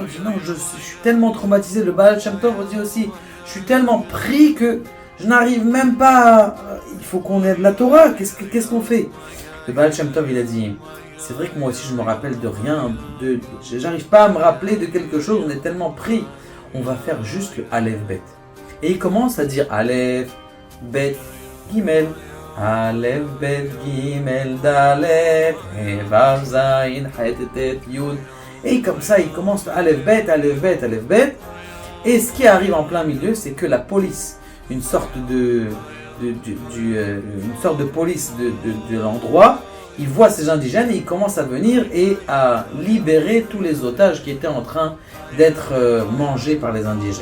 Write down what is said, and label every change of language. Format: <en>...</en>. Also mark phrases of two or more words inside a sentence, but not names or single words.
<fr>Il dit non, je suis tellement traumatisé. Le Baal Shem Tov dit aussi, je suis tellement pris que je n'arrive même pas, il faut qu'on ait de la Torah, qu'est-ce qu'on fait? Le Baal Shem Tov, il a dit, c'est vrai que moi aussi je me rappelle de rien, j'arrive pas à me rappeler de quelque chose, on est tellement pris, on va faire juste le</fr> <he>אלף בית.</he> <fr>Et il commence à dire</fr> <he>אלף בית גימל אלף בית גימל דלת וו זין חית טית יוד.</he> <fr>Et comme ça, il commence</fr> <he>אלף בית אלף בית אלף בית.</he> <fr>Et ce qui arrive en plein milieu, c'est que la police, une sorte de police de l'endroit, il voit ces indigènes et il commence à venir et à libérer tous les otages qui étaient en train d'être mangés par les indigènes.</fr>